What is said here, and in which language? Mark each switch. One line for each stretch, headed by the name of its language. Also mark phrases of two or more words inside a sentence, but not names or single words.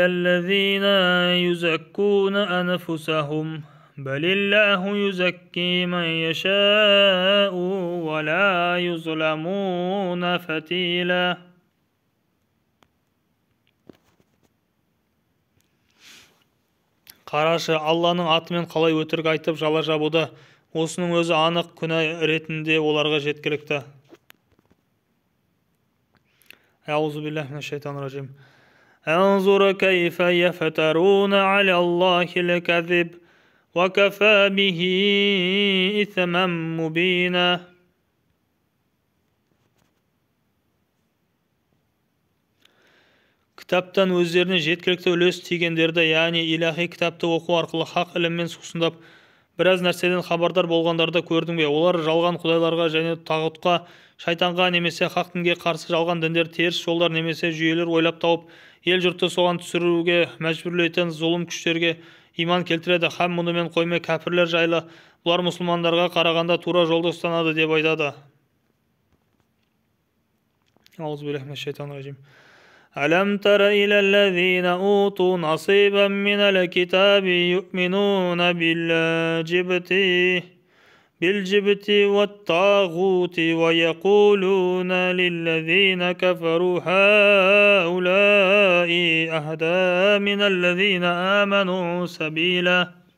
Arabic: الذين يزكون أنفسهم بل الله يزكي من يشاء ولا يظلمون فتيلا.
Kazakh: Қарашы, Алланың атымен қалай өтірік айтып жала жабуда, осының өзі анық күнә ретінде оларға жеткілікті.
Arabic: أعوذ بالله من الشيطان الرجيم. انظر كيف يفترون على الله الكذب وكفى به إثما مبينا.
Kazakh: Кітаптан өздеріне жеткілікті үлес тигендерді, яғни илахи кітапты оқу арқылы хақ іліммен сусындап, біраз нәрседен хабардар болғандарды көрдің бе? Олар жалған құдайларға және тағутқа, шайтанға немесе хақ дінге қарсы жалған діндер, теріс жолдар немесе жүйелер ойлап тауып, ел жұртты соған түсіруге мәжбүрлейтін зұлым күштерге иман келтіреді. Һәм мұнымен қоймай кәпірлер жайлы, бұлар мұсылмандарға қарағанда тура жолды ұстанады деп айтады.
Arabic: أعوذ بالله من الشيطان الرجيم. ألم تر إلى الذين أوتوا نصيبا من الكتاب يؤمنون بالجبت والطاغوت ويقولون للذين كفروا هؤلاء أهدى من الذين آمنوا سبيلا.